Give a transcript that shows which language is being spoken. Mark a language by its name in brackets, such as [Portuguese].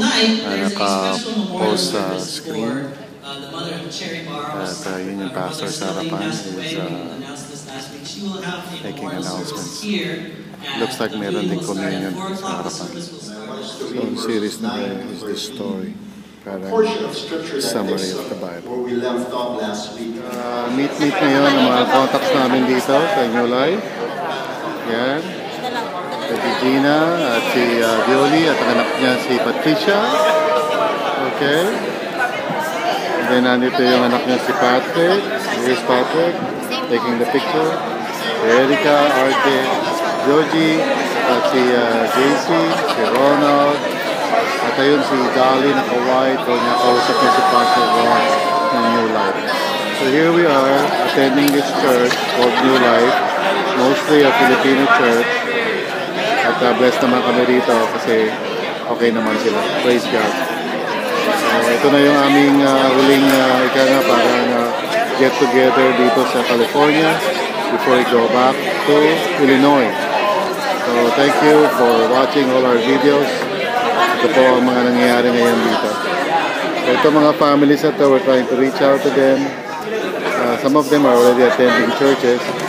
[Filipino] Naka-post screen. At yun yung pastor sa harapan [English] is making announcements. [Filipino] Looks like meron din communion sa harapan. [English] So ang series na is this story. [Filipino] Parang [English] summary of the Bible. [Filipino] Meet ngayon ang mga contacts namin dito sa New Life. Yan. Si Gina at si Violi at ang anak niya si Patricia. Okay. And then nandito yung anak niya si Patrick. [English] Here's Patrick taking the picture. [Filipino] Erika, Arte, Georgie, at si JC, si Ronald. At ayun si Dolly naka-white. Doon niya kausap niya si Pastor Ron ng New Life. [English] So here we are attending this church called New Life. Mostly a Filipino church. [Filipino] At blessed naman kami rito kasi okay naman sila. Praise God. Ito na yung aming huling parang get together dito sa California before we go back to Illinois. [English] So thank you for watching all our videos. [Filipino] Ito po ang mga nangyayari ngayon dito. So ito mga families na to, [English] we're trying to reach out to them. Some of them are already attending churches.